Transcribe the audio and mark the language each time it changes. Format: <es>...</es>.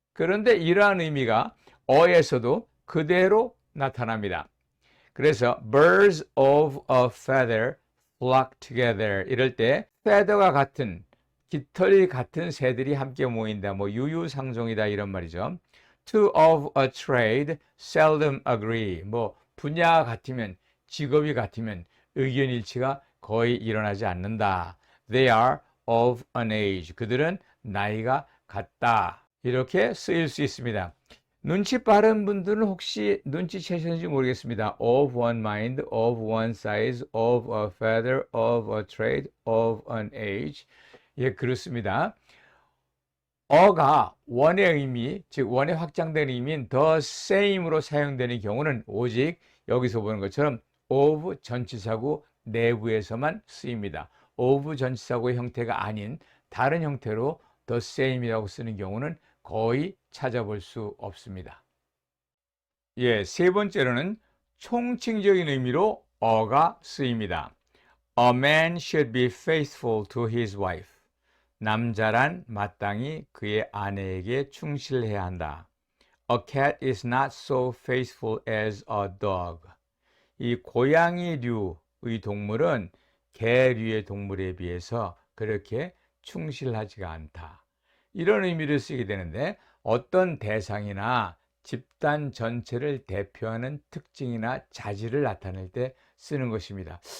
<ko>그런데 이러한 의미가 어에서도 그대로 나타납니다. 그래서</ko> <en>birds of a feather flock together</en> <ko>이럴 때 feather가 같은, 깃털이 같은 새들이 함께 모인다. 유유상종이다 이런 말이죠.</ko> <en>Two of a trade seldom agree.</en> <ko>분야가 같으면, 직업이 같으면 의견 일치가 거의 일어나지 않는다.</ko> <en>They are of an age.</en> <ko>그들은 나이가 같다. 이렇게 쓰일 수 있습니다. 눈치 빠른 분들은 혹시 눈치채셨는지 모르겠습니다.</ko> <en>Of one mind, of one size, of a feather, of a trade, of an age.</en> <ko>예, 그렇습니다. 어가 원의 의미, 즉 원의 확장된 의미인 the same으로 사용되는 경우는 오직 여기서 보는 것처럼 of 전치사구 내부에서만 쓰입니다. of 전치사구의 형태가 아닌 다른 형태로 the same이라고 쓰는 경우는 거의 찾아볼 수 없습니다. 예, 세 번째로는 총칭적인 의미로 어가 쓰입니다.</ko> <en>A man should be faithful to his wife.</en> <ko>남자란 마땅히 그의 아내에게 충실해야 한다.</ko> <en>A cat is not so faithful as a dog.</en> <ko>이 고양이류의 동물은 개류의 동물에 비해서 그렇게 충실하지가 않다. 이런 의미를 쓰게 되는데 어떤 대상이나 집단 전체를 대표하는 특징이나 자질을 나타낼 때 쓰는 것입니다.</ko>